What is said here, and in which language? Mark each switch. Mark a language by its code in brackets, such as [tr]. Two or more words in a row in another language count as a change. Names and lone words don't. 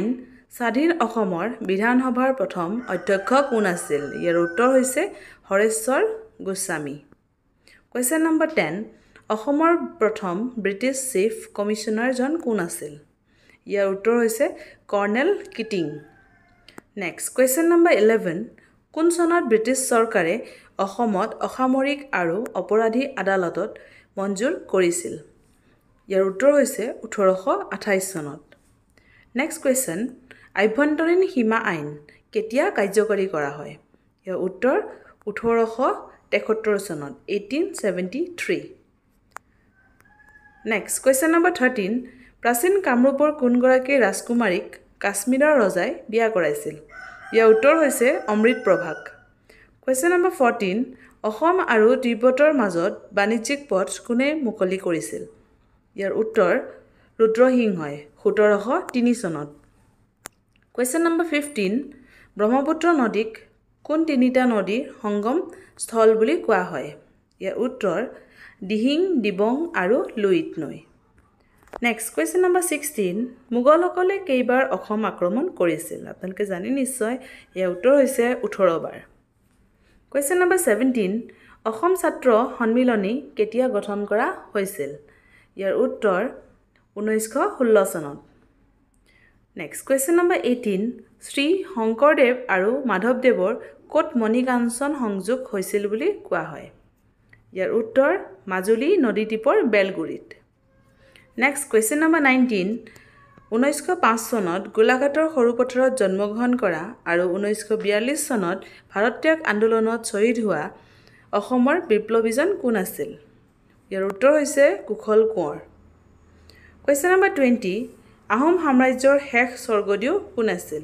[as] স্বাধীন অসমৰ বিধানসভাৰ প্ৰথম অধ্যক্ষ কোন আছিল? ইয়াৰ উত্তৰ হৈছে হৰেশ্বৰ গোস্বামী. [en] Question number 10. [as] অসমৰ প্ৰথম ব্ৰিটিছ [en] chief commissionerজন [as] কোন আছিল? ইয়াৰ উত্তৰ হৈছে কৰ্ণেল কিটিং. [en] Next, question number 11. [as] কোন চনত ব্ৰিটিছ চৰকাৰে অসমত অসামৰিক আৰু অপৰাধী আদালতত মঞ্জুৰ কৰিছিল? ইয়াৰ উত্তৰ হৈছে 1828 চনত. [en] Next question. [as] আভ্যন্তৰীণ সীমা আইন কেতিয়া কাৰ্যকৰী কৰা হয়? ইয়াৰ উত্তৰ 1873 চনত 1873. [en] Next, question number 13. [as] প্ৰাচীন কামৰূপৰ কোনগৰাকী ৰাজকুমাৰীক কাশ্মীৰৰ ৰজাই বিয়া কৰাইছিল? ইয়াৰ উত্তৰ হৈছে অমৃত প্ৰভাক. [en] Question number 14. [as] অসম আৰু তিব্বতৰ মাজত বাণিজ্যিক পথ কোনে মুকলি কৰিছিল? ইয়াৰ উত্তৰ ৰুদ্ৰসিংহই 1703 চনত. [en] Question number 15. [as] ব্ৰহ্মপুত্ৰ নদীক কোন তিনিটা নদীৰ সংগম স্থল বুলি কোৱা হয়? ইয়াৰ উত্তৰ দিহিং, দিবং আৰু লুইত নৈ. [en] Next, question number 16. [as] মোগলসকলে কেইবাৰ অসম আক্ৰমণ কৰিছিল? আপোনালোকে জানি নিশ্চয়, ইয়াৰ উত্তৰ হৈছে 18 বাৰ. [en] Question number 17. [as] অসম ছাত্ৰ সন্মিলনী কেতিয়া গঠন কৰা হৈছিল? ইয়াৰ উত্তৰ 1916 চনত. [en] Next, question number 18. [as] শ্ৰী শংকৰদেৱ আৰু মাধৱদেৱৰ ক'ত মণিকাঞ্চন সংযোগ হৈছিল বুলি কোৱা হয়? ইয়াৰ উত্তৰ মাজুলী নদীদ্বীপৰ বেলগুৰিত. [en] Next, question number 19. [as] 1905 চনত গোলাঘাটৰ সৰুপথাৰত জন্মগ্ৰহণ কৰা আৰু 1942 চনত ভাৰত্যাগ আন্দোলনত শ্বহীদ হোৱা অসমৰ বিপ্লৱীজন কোন আছিল? ইয়াৰ উত্তৰ হৈছে কুশল কোঁৱৰ. [en] Question number 20. [as] আহোম সাম্ৰাজ্যৰ শেষ স্বৰ্গদেউ কোন আছিল?